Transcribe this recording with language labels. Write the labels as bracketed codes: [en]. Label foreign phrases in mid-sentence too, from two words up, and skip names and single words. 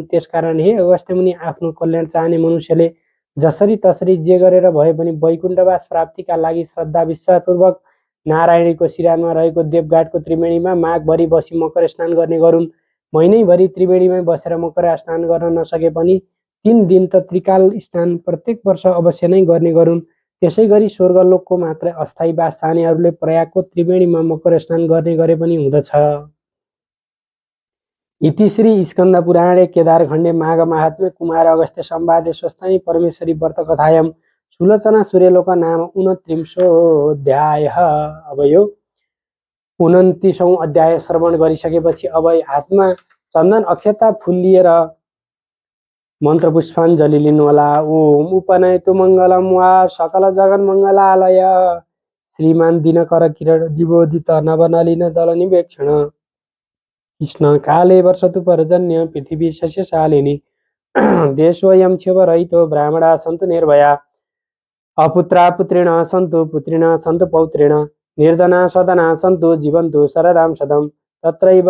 [ne] त्यसकारण हे अगस्त्यमुनि, आफ्नो कल्याण चाहने मनुष्यले जसरी तसरी जे गरेर भए पनि वैकुण्ठवास प्राप्तिका लागि श्रद्धा विश्वासपूर्वक नारायणीको शिरानमा रहेको देवघाटको त्रिवेणीमा माघभरि बसी मकर स्नान गर्ने गरून्। महिनैभरि त्रिवेणीमै बसेर मकर स्नान गर्न नसके पनि 3 दिन त त्रिकाल स्नान प्रत्येक वर्ष अवश्य नै गर्ने गरून्। त्यसै गरी स्वर्गलोकको मात्र अस्थायी बास चाहनेहरूले प्रयागको त्रिवेणीमा मकर स्नान गर्ने गरे पनि हुँदछ। [sa] इति श्री स्कन्दपुराणे केदारखण्डे माघ माहात्म्ये कुमार अगस्त्य संवादे स्वस्थानी परमेश्वरी व्रत कथायां सुलोचना सूर्यलोक नाम 29 [ne] अब यो 29औं अध्याय श्रवण गरिसकेपछि अब हातमा चन्दन अक्षता फुल लिएर मन्त्र पुष्पाञ्जली लिनुहोला। [sa] ओम उपनयतु मङ्गलम वा सकल जगन मङ्गलालय श्रीमान दिनकर किरण दिवोदित नवनलिन दल निवेक्षण कृष्ण काले वर्षतु पर्जन्य पृथिवी सस्यशालिनी देशोऽयं क्षोभरहितो ब्राह्मणा सन्तु निर्भया अपुत्रा पुत्रिण सन्तु पुत्रिण सन्तु पौत्रिण निर्धना सदना सन्तु जीवन्तु शरदां शतम् तत्रैव